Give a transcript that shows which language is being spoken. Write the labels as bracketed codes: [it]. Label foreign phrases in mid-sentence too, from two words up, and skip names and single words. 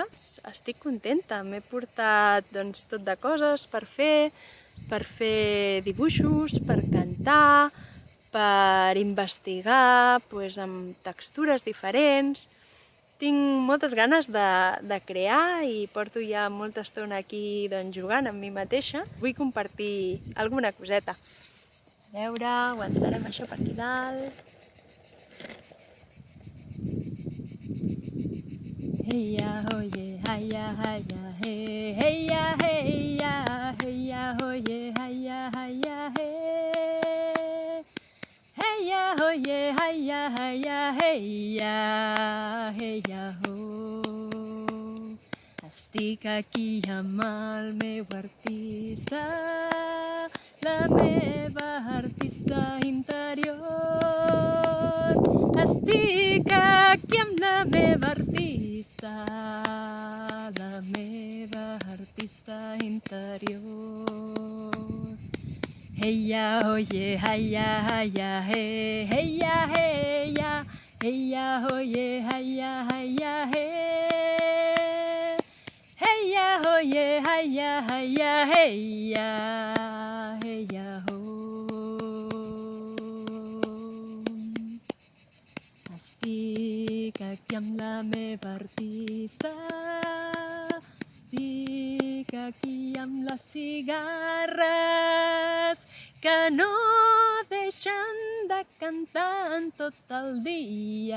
[ca] Estic contenta, m'he portat tot de coses per fer dibuixos, per cantar, per investigar amb textures diferents. Tinc moltes ganes de crear i porto ja molta estona aquí jugant amb mi mateixa. Vull compartir alguna coseta. A veure, aguantarem això per aquí dalt. Heia, hoye, haia, haia, he, heia, heia, heia, hoye, haia, haia, he. Heia, hoye, haia, haia, heia, heia, ho. Estic aquí amb el meu artista, la meva artista interior. Estic aquí amb la meva artista, la meva artista interior. Heia, hoye, haia, haia, he, heia, heia, heia, hoye, haia, haia, he. Heia, hoye, haia, haia, heia, heia, ho. Estic aquí amb la meva artista, estic aquí amb les cigarres que no deixen de cantar en tot el dia.